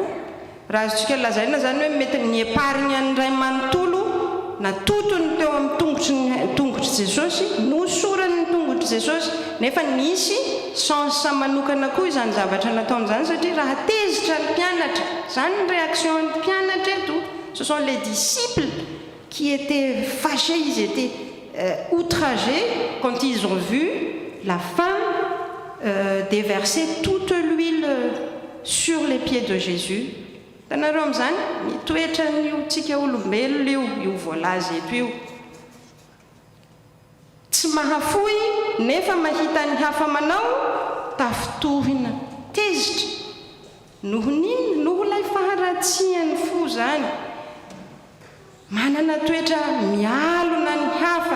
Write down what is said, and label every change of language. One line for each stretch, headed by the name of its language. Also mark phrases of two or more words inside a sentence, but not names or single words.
Malagasy: Raha azontsika lazaina zany hoe mety ny épargne an'ny ray manontolo natotony teo amin'ny tongotry Jesosy, nosorany ny tongotry Jesosy, nefa nisy sens manokana koa izany zavatra nataon'izany satria raha tezitra ny mpianatra, zany ny réaction ny mpianatra eto.
French: Ce sont les disciples qui étaient fâchés, ils étaient outragés quand ils ont vu la femme déverser toute l'huile sur les pieds de Jésus.
Malagasy: Tanareo amin'izany mitoetra n'io tsika olombelona io voalaza eto io. Tsy mahafoy nefa mahita ny hafa manao tafitohina tezitra. Noho n'inona? Noho ilay faharatsiany fo zany. Manana toetra mialona ny hafa.